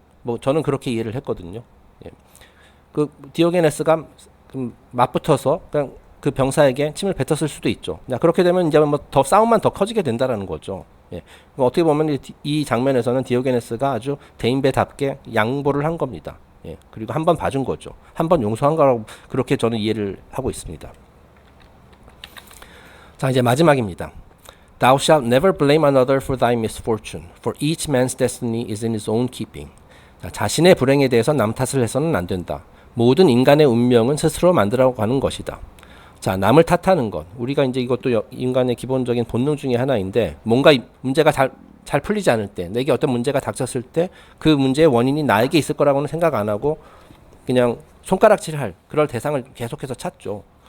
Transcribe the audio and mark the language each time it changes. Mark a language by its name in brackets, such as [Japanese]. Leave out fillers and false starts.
[Korean] 뭐 저는 그렇게 이해를 했거든요. 예. 그 디오게네스가 맞붙어서 그냥 그 병사에게 침을 뱉었을 수도 있죠. 자, 그렇게 되면 이제 뭐 더 싸움만 더 커지게 된다라는 거죠. 예. 어떻게 보면 이 장면에서는 디오게네스가 아주 대인배답게 양보를 한 겁니다. 예. 그리고 한 번 봐준 거죠. 한 번 용서한 거라고 그렇게 저는 이해를 하고 있습니다. 자, 이제 마지막입니다. [English] Thou shalt never blame another for thy misfortune, for each man's destiny is in his own keeping. [Korean] 자, 자신의 불행에 대해서 남 탓을 해서는 안 된다. 모든 인간의 운명은 스스로 만들어가는 것이다. 자, 남을 탓하는 것. 우리가 이제 이것도 인간의 기본적인 본능 중에 하나인데, 뭔가 문제가 잘 풀리지 않을 때, 내게 어떤 문제가 닥쳤을 때, 그 문제의 원인이 나에게 있을 거라고는 생각 안 하고, 그냥 손가락질할 그럴 대상을 계속해서 찾죠.